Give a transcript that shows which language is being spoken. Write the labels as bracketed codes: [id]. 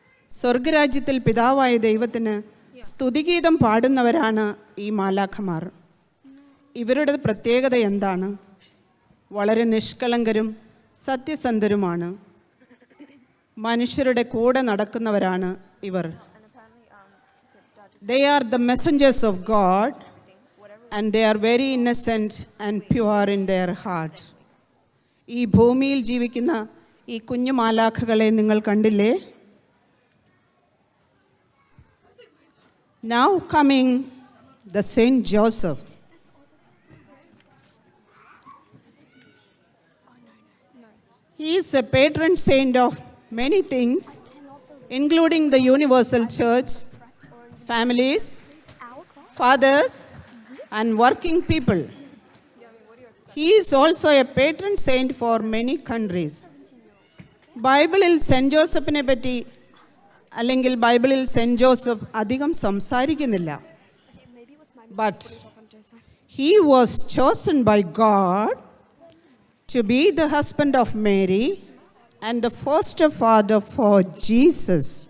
[ml] സ്വർഗരാജ്യത്തിൽ പിതാവായ ദൈവത്തിന് സ്തുതിഗീതം പാടുന്നവരാണ് ഈ മാലാഖമാർ. ഇവരുടെ പ്രത്യേകത എന്താണ്? വളരെ നിഷ്കളങ്കരും സത്യസന്ധരുമാണ്. മനുഷ്യരുടെ കൂടെ നടക്കുന്നവരാണ് ഇവർ. [en] They are the messengers of God and they are very innocent and pure in their heart. [ml] ഈ ഭൂമിയിൽ ജീവിക്കുന്ന ഈ കുഞ്ഞു മാലാഖകളെ നിങ്ങൾ കണ്ടില്ലേ? [en] Now coming the Saint Joseph. He is a patron saint of many things, including the universal church, families, fathers, and working people. He is also a patron saint for many countries. [ml] ബൈബിളിൽ cent ജോസഫിനെ പറ്റി അല്ലെങ്കിൽ ബൈബിളിൽ cent Joseph അധികം സംസാരിക്കുന്നില്ല. [en] But he was chosen by God to be the husband of Mary and the foster father for Jesus.